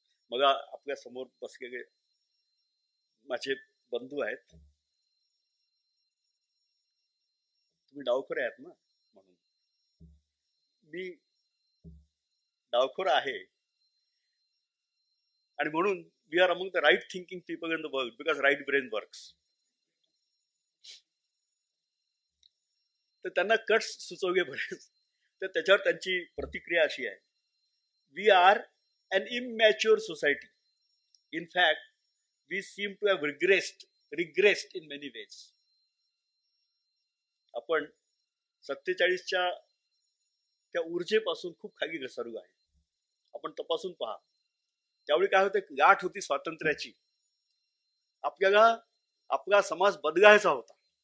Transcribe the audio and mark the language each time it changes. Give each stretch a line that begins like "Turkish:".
Marathi: मग आपल्या समोर बसलेले माझे बंधू आहेत, तुम्ही डावखोरे आहात ना, म्हणून मी डावखोर आहे, आणि म्हणून
English: We are among the right thinking people in the world because right brain works.
Marathi: तर त्यांना कट्स सुचवले बरेच. तर त्याच्यावर त्यांची प्रतिक्रिया अशी आहे,
English: We are an immature society. In fact, we seem to have regressed in many ways.
Marathi: आपण 47च्या त्या ऊर्जेपासून खूप खाली घसरलो आहे. आपण तपासून पहा. त्यावेळी काय होतं, गाठ होती स्वातंत्र्याची. आपल्याला आपला समाज बदलायचा होता.